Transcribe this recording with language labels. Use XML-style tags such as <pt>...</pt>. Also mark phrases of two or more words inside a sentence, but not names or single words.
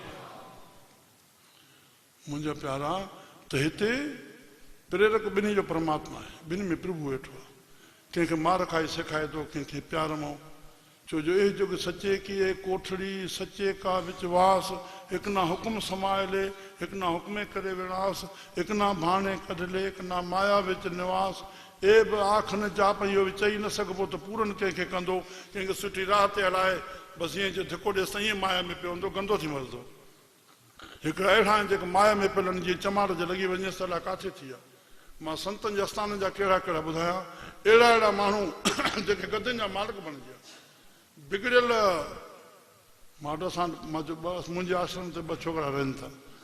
<sd>मुंहिंजा प्यारा त हिते प्रेरक ॿिन्ही जो परमात्मा आहे ॿिन्ही में प्रभु वेठो आहे कंहिंखे मार खाई सेखारे थो कंहिंखे प्यार मां छो जो ए जो सचे की कोठड़ी सचे का विचवास हिकु ना हुकुम समायले हिकु ना हुक्मे करे विनाश हिकु ना भाणे कढले हिकु ना माया विच निवास ए बि आख न जाप इहो बि चई न सघिबो त पूरनि कंहिंखे कंदो कंहिंखे सुठी राह ते हलाए बसि ईअं जो धिको ॾिए साईं माया में पियो हूंदो गंदो थी मरंदो हिकिड़ा अहिड़ा आहिनि जेके माया में पियल जीअं चमार जे लॻी वञे सलाह काथे थी आहे मां संतनि जे आस्थाननि जा कहिड़ा कहिड़ा ॿुधायां अहिड़ा अहिड़ा माण्हू जेके गदनि जा मालिक बणिजी बिगड़ियल मां असां मुंहिंजे आश्रम ते ॿ छोकिरा रहनि था</sd>